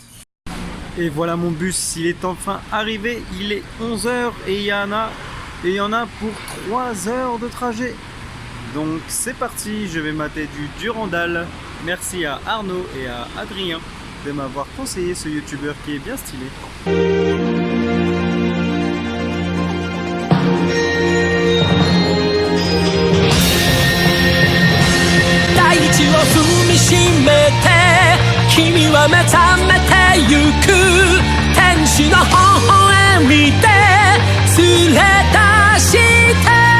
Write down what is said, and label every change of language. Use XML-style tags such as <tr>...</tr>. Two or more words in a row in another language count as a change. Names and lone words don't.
<fr>Et voilà mon bus, il est enfin arrivé. Il est 11 heures et il y en a pour 3 heures de trajet. Donc c'est parti, je vais mater du Durandal. Merci à Arnaud et à Adrien de m'avoir conseillé ce youtubeur qui est bien stylé.</fr> <ja>大地を踏みしめて君は目覚めてゆく天使の微笑みで連れ出して</ja>